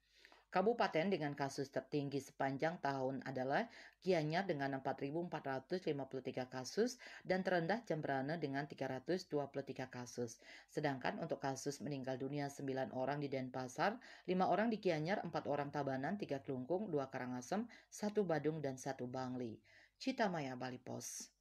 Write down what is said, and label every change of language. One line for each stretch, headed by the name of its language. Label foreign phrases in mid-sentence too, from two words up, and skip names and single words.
Indonesian: Kabupaten dengan kasus tertinggi sepanjang tahun adalah Gianyar dengan 4.453 kasus dan terendah Jembrana dengan 323 kasus. Sedangkan untuk kasus meninggal dunia 9 orang di Denpasar, 5 orang di Gianyar, 4 orang Tabanan, 3 Kelungkung, 2 Karangasem, 1 Badung, dan 1 Bangli. Cita Maya, Bali Pos.